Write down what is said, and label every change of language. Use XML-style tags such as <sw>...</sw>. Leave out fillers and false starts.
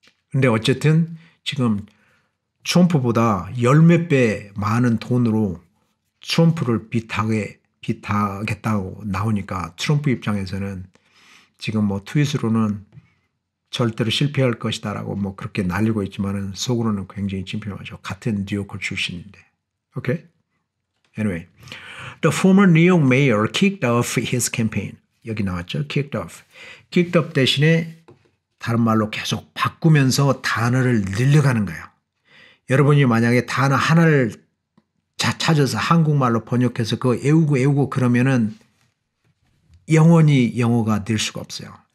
<ko>근데 어쨌든 지금 트럼프보다 10몇 배 많은 돈으로 트럼프를 빚하겠다고 나오니까 트럼프 입장에서는 지금 뭐 트윗으로는 절대로 실패할 것이다라고 뭐 그렇게 날리고 있지만은 속으로는 굉장히 찜찜하죠. 같은 뉴욕 출신인데. 오케이?</ko> <en>Anyway, the former New York mayor kicked off his campaign.</en> <ko>여기 나왔죠? kicked off. kicked off 대신에 다른 말로 계속 바꾸면서 단어를 늘려가는 거예요. 여러분이 만약에 단어 하나를 찾아서 한국말로 번역해서 그거 외우고 그러면은 영원히 영어가 될 수가 없어요.</ko>